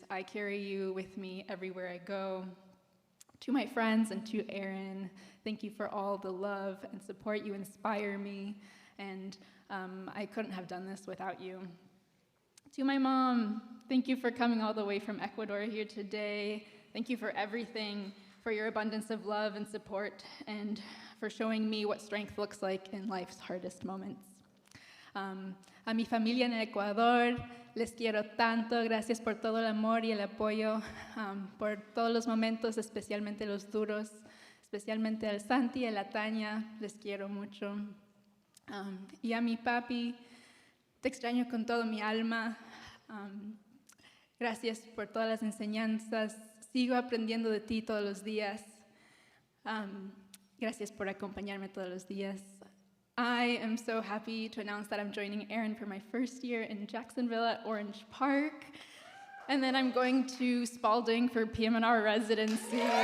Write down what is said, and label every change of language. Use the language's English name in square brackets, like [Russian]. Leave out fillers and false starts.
[English] I carry you with me everywhere I go. To my friends and to Aaron, thank you for all the love and support. You inspire me, and I couldn't have done this without you. To my mom, thank you for coming all the way from Ecuador here today. Thank you for everything, for your abundance of love and support, and for showing me what strength looks like in life's hardest moments. [Spanish] A mi familia en el Ecuador, les quiero tanto. Gracias por todo el amor y el apoyo, por todos los momentos, especialmente los duros, especialmente al Santi y a la Tania, les quiero mucho. Y a mi papi, te extraño con todo mi alma. Gracias por todas las enseñanzas. Sigo aprendiendo de ti todos los días. Gracias por acompañarme todos los días. [English] I am so happy to announce that I'm joining Aaron for my first year in Jacksonville at Orange Park. And then I'm going to Spalding for PM&R residency.